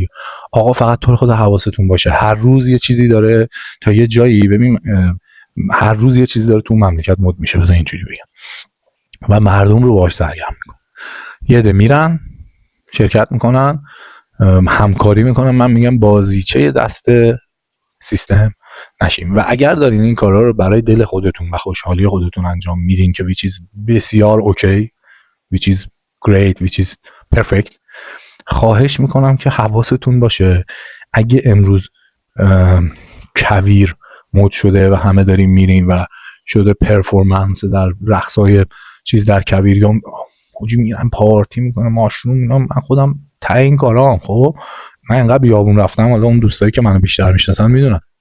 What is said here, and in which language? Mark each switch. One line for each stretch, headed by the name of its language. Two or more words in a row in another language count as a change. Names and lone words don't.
Persian: آقا فقط تو خود حواستون باشه، هر روز یه چیزی داره تا یه جایی، ببین هر روز یه چیزی داره تو مملکت مد میشه، بذار اینجوری بگم، و مردم رو باهاش سرگرم میکنه. یه ده میرن شرکت میکنن، همکاری میکنن. من میگم بازیچه دست سیستم نشیم. و اگر دارین این کارا رو برای دل خودتون و خوشحالی خودتون انجام میدین که
English: which is
Persian: بسیار اوکی،
English: which is great, which is perfect،
Persian: خواهش میکنم که حواستون باشه اگه امروز کویر مد شده و همه داریم میریم و شده پرفورمنس در رقصای چیز در کویر، یا خوجی میرن پارتی میکنن ماشروم اینا، من خودم ته این کارام، خب من اینقدر بیابون رفتم، حالا اون دوستایی که منو بیشتر میشناسن میدونن،